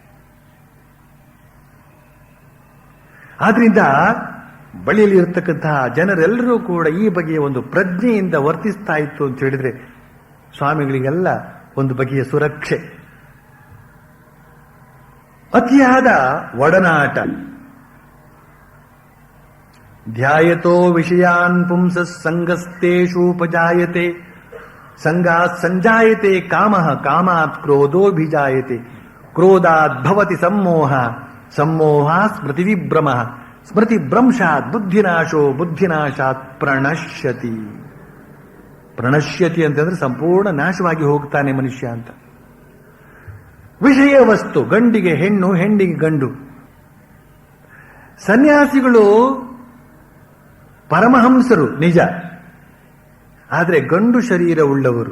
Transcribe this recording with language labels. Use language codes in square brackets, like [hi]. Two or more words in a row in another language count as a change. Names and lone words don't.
[kn] ಆದ್ರಿಂದ ಬಳಿಯಲ್ಲಿ ಇರತಕ್ಕಂತಹ ಜನರೆಲ್ಲರೂ ಕೂಡ ಈ ಬಗೆಯ ಒಂದು ಪ್ರಜ್ಞೆಯಿಂದ ವರ್ತಿಸ್ತಾ ಇತ್ತು ಅಂತ ಹೇಳಿದ್ರೆ ಸ್ವಾಮಿಗಳಿಗೆಲ್ಲ ಒಂದು ಬಗೆಯ ಸುರಕ್ಷೆ. ಅತಿಯಾದ ಒಡನಾಟ, [sa] ಧ್ಯಾಯತೋ ವಿಷಯಾನ್ ಪುಂಸಃ ಸಂಗಸ್ತೇಷೂಪಜಾಯತೆ ಸಂಗಾತ್ ಸಂಜಾಯತೆ ಕಾಮಃ ಕಾಮಾತ್ ಕ್ರೋಧೋಭಿಜಾಯತೆ ಕ್ರೋಧಾತ್ ಭವತಿ ಸಮ್ಮೋಹ ಸಮ್ಮೋಹಾತ್ ಸ್ಮೃತಿವಿಭ್ರಮಃ ಸ್ಮೃತಿಭ್ರಂಶಾತ್ ಬುದ್ಧಿನಾಶೋ ಬುದ್ಧಿನಾಶಾತ್ ಪ್ರಣಶ್ಯತಿ. [kn] ಪ್ರಣಶ್ಯತಿ ಅಂತಂದ್ರೆ ಸಂಪೂರ್ಣ ನಾಶವಾಗಿ ಹೋಗ್ತಾನೆ ಮನುಷ್ಯ ಅಂತ. ವಿಷಯ ವಸ್ತು, ಗಂಡಿಗೆ ಹೆಣ್ಣು, ಹೆಣ್ಣಿಗೆ ಗಂಡು. ಸನ್ಯಾಸಿಗಳು ಪರಮಹಂಸರು ನಿಜ, ಆದರೆ ಗಂಡು ಶರೀರ ಉಳ್ಳವರು.